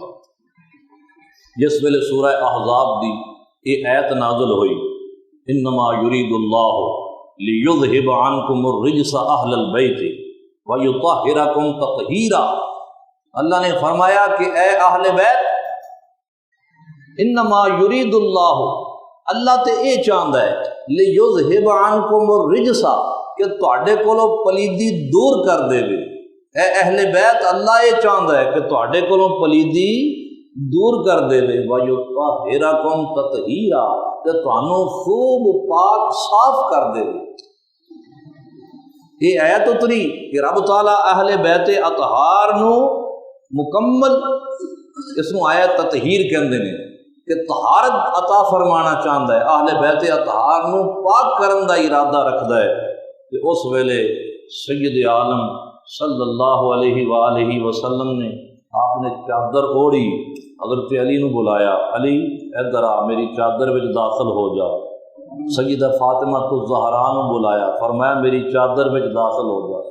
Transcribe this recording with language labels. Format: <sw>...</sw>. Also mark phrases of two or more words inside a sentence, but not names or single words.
<pa>جس ویلے سورہ احزاب دی یہ آیت نازل ہوئی،</pa> <ar>انما یرید اللہ لیذہب عنکم الرجس اہل البیت ویطہرکم تطہیرا،</ar> <pa>اللہ نے فرمایا کہ اے اہل بیت،</pa> <ar>انما یرید اللہ</ar> <pa>تے یہ چاہتا ہے</pa> <ar>لیذہب عنکم الرجس،</ar> <pa>کہ تواڈے کولوں پلیدی دور کر دے وے۔ اے اہل بیت، اللہ یہ چاہتا ہے کہ تواڈے کولوں پلیدی دور کر دے وے،</pa> <ar>وَيُطَهِّرَكُمْ تَطْهِيرًا،</ar> <pa>کہ تانوں خوب پاک صاف کر دے وے۔ یہ آیت اتری کہ رب تعالیٰ اہل بیت اطہار نو مکمل، اس نو آیت تطہیر کہندے نے، کہ طہارت عطا فرمانا چاہتا ہے، اہل بیت اطہار نو پاک کرن دا ارادہ رکھدا ہے۔ کہ اس ویلے سید عالم</pa> <ar>صلی اللہ علیہ وآلہ وسلم</ar> <pa>نے، آپ نے چادر اوڑھی، حضرت علی نو بلایا، علی ادھر آ، میری چادر وچ داخل ہو جا۔ سیدہ فاطمہ کو زہرا نو بلایا، فرمایا میری چادر وچ داخل ہو جا۔</pa>